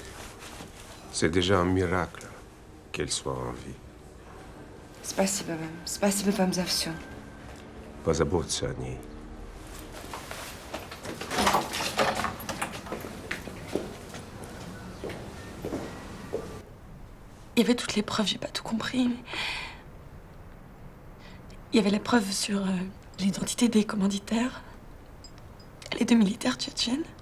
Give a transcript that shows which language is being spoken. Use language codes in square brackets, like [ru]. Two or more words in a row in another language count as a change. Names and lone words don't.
[fr] C'est déjà un miracle qu'elle soit en vie. [ru] Спасибо вам. Спасибо вам за все. Позаботься о ней. [fr] Il y avait toutes les preuves, j'ai pas tout compris, mais... Il y avait la preuve sur l'identité des commanditaires, les 2 militaires tchétchènes.